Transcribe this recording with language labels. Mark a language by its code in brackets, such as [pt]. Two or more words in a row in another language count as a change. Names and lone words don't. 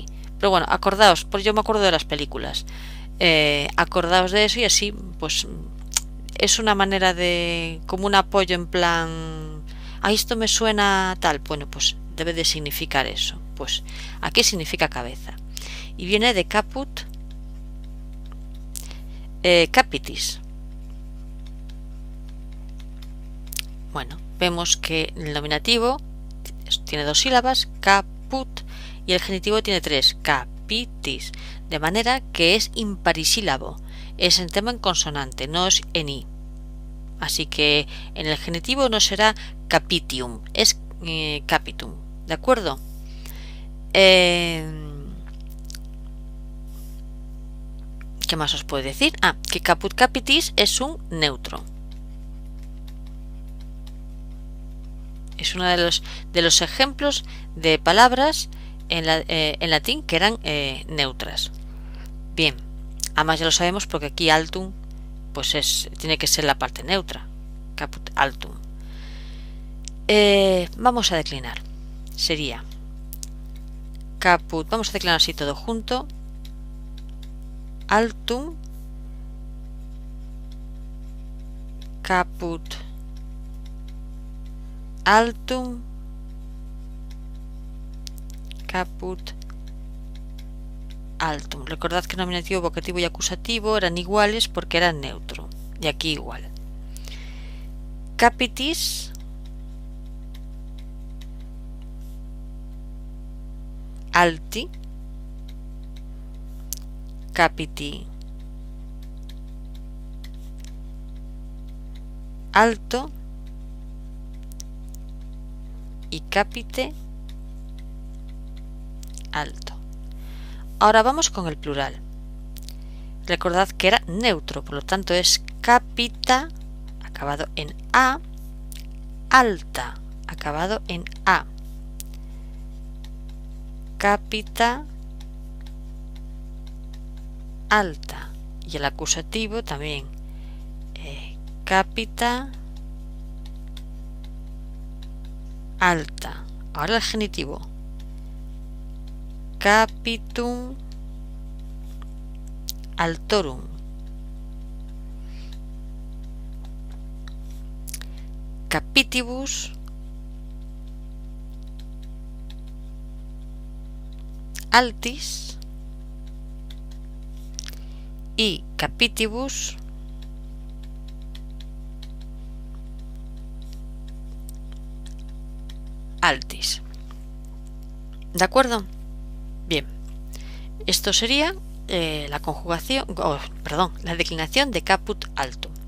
[es] Pero bueno, acordaos, pues yo me acuerdo de las películas. Acordaos de eso y así, pues es una manera de, como un apoyo en plan, esto me suena tal, bueno, pues debe de significar eso. Pues aquí significa cabeza. Y viene de [la] caput, capitis. [es] Bueno, vemos que el nominativo tiene 2 sílabas, caput, y el genitivo tiene 3, capitis, de manera que es imparisílabo, es en tema en consonante, no es en i. Así que en el genitivo no será capitium, es capitum, ¿de acuerdo? ¿Qué más os puedo decir? Que [la] caput capitis [es] es un neutro. Es uno de los ejemplos de palabras en latín que eran neutras. Bien, además ya lo sabemos porque aquí altum pues tiene que ser la parte neutra. [la] Caput altum. [es] Vamos a declinar. Sería caput, vamos a declinar así todo junto. [la] Altum, caput altum, caput altum. [es] Recordad que nominativo, vocativo y acusativo eran iguales porque eran neutro. Y aquí igual. [la] Capitis, alti, capiti, alto, y capite, alto. [es] Ahora vamos con el plural. Recordad que era neutro, por lo tanto es capita, acabado en a, alta, acabado en a, [la] capita, alta, [es] y el acusativo también, capita, alta. Ahora el genitivo, [la] capitum, altorum. Capitibus, altis, y capitibus, altis. [es] ¿De acuerdo? Bien, esto sería la conjugación, la declinación de [la] caput altum.